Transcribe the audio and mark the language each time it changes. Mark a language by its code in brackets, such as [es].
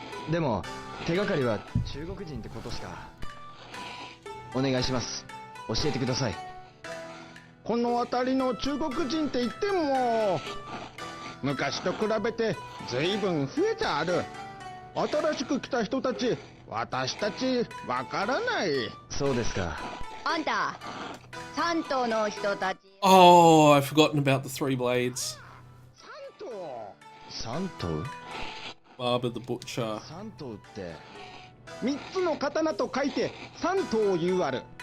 [ja] でも手がかりは中国人ってことしか。お願いします。教えてください。この辺りの中国人って言っても昔と比べて随分増えてある。新しく来た人たち、私たちわからない。そうですか。あんた、山東の人たち。 [en] Oh, I've forgotten about the three blades. [ja] 山東 [en] Barber the Butcher. [ja] 山東って3つの刀と書いて山東言うある。